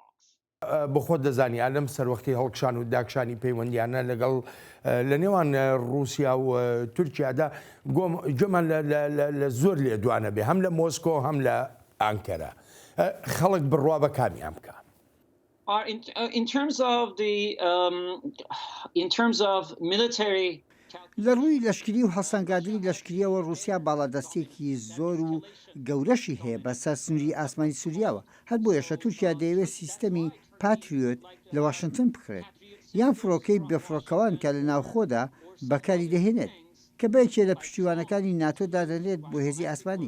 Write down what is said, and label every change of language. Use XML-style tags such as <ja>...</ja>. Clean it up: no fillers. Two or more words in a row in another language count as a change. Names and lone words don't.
<ckb>بخۆ دەزانانی لەم سەروەختی هەڵکشان و داکشانی پەیوەندیانە لەگەڵ لە نێوان رووسیا و تورکیادا گوێمان لە زۆر لێدوانە بێ هەم لە مۆسکۆ هەم لە ئانکەرە. خەڵک بڕوا بە کامیان بکە.</ckb> <en>In terms of military</en> <ckb>لە ڕووی لەشکری و هەسەنگاندنی لەشکریەوە رووسیا باڵادەستێکی زۆر و گەورەشی هەیە بە سەر سنووری ئاسمانی سووریاوە. هەر بۆیەشە تورکیا دەیەوێت سیستەمی پاتریۆت لە واشنگتن بکرێت یان فڕۆکەی بەفڕۆکەوان کە لە ناوخۆدا بەکاری دەهێنێت کە بەیەکێ لە پشتیوانەکانی ناتۆ دادەنێت بۆ هێزی ئاسمانی.</ckb>